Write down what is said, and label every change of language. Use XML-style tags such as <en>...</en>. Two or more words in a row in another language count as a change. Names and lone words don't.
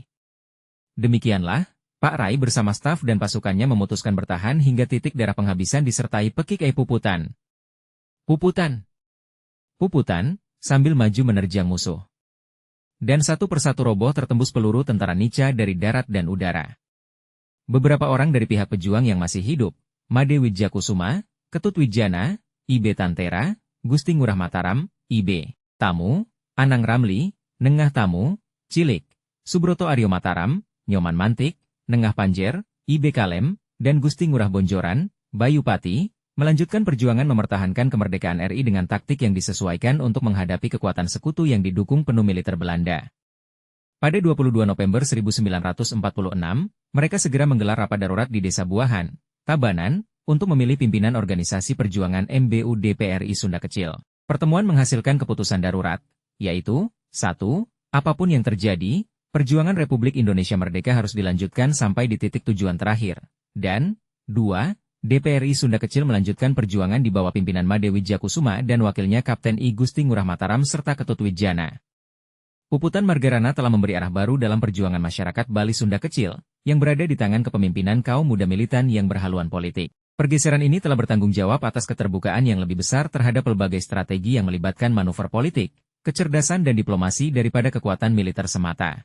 <id>Demikianlah, Pak Rai bersama staf dan pasukannya memutuskan bertahan hingga titik darah penghabisan disertai pekik puputan. Puputan! Puputan, sambil maju menerjang musuh. Dan satu persatu roboh tertembus peluru tentara Nica dari darat dan udara. Beberapa orang dari pihak pejuang yang masih hidup, Made Wijakusuma, Ketut Wijana, IB Tantera, Gusti Ngurah Mataram, IB Tamu, Anang Ramli, Nengah Tamu, Cilik, Subroto Aryo Mataram, Nyoman Mantik, Nengah Panjer, IB Kalem, dan Gusti Ngurah Bonjoran, Bayu Pati, melanjutkan perjuangan mempertahankan kemerdekaan RI dengan taktik yang disesuaikan untuk menghadapi kekuatan sekutu yang didukung penuh militer Belanda. Pada 22 November 1946, mereka segera menggelar rapat darurat di Desa Buahan, Tabanan, untuk memilih pimpinan organisasi perjuangan MBU-DPRI Sunda Kecil. Pertemuan menghasilkan keputusan darurat, yaitu, 1. Apapun yang terjadi, perjuangan Republik Indonesia Merdeka harus dilanjutkan sampai di titik tujuan terakhir. Dan, 2. DPRI Sunda Kecil melanjutkan perjuangan di bawah pimpinan Made Wijakusuma dan wakilnya Kapten I Gusti Ngurah Mataram serta Ketut Wijana. Puputan Margarana telah memberi arah baru dalam perjuangan masyarakat Bali Sunda Kecil, yang berada di tangan kepemimpinan kaum muda militan yang berhaluan politik. Pergeseran ini telah bertanggung jawab atas keterbukaan yang lebih besar terhadap berbagai strategi yang melibatkan manuver politik, kecerdasan dan diplomasi daripada kekuatan militer semata.</id>